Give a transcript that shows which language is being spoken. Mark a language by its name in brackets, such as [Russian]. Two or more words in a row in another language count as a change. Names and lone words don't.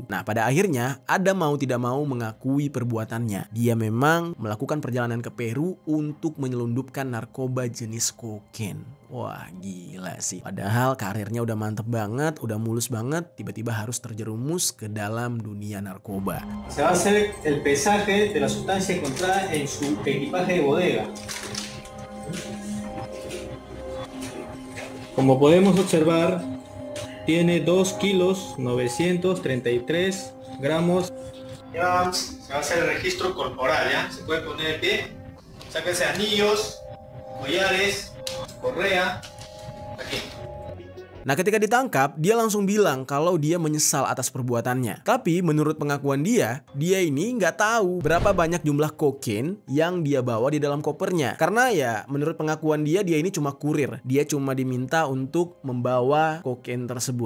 [Indonesian] Nah, pada akhirnya Adam mau tidak mau mengakui perbuatannya. Dia memang melakukan perjalanan ke Peru untuk menyelundupkan narkoba jenis kokain. Wah, gila sih. Padahal karirnya udah mantep banget, udah mulus banget, tiba-tiba harus terjerumus ke dalam dunia narkoba. [Spanish] Se va a hacer el pesaje de la sustancia encontrada en su equipaje de bodega. Como podemos observar, tiene 2 kilos 933 gramos. Ya se va a hacer el registro corporal, ¿ya? Se puede poner de pie, sáquense anillos, collares, correa, aquí. [Indonesian] Nah, ketika ditangkap, dia langsung bilang kalau dia menyesal atas perbuatannya. Tapi menurut pengakuan dia ini nggak tahu berapa banyak jumlah kokain yang dia bawa di dalam kopernya. Karena ya menurut pengakuan dia ini cuma kurir. Dia cuma diminta untuk membawa kokain tersebut.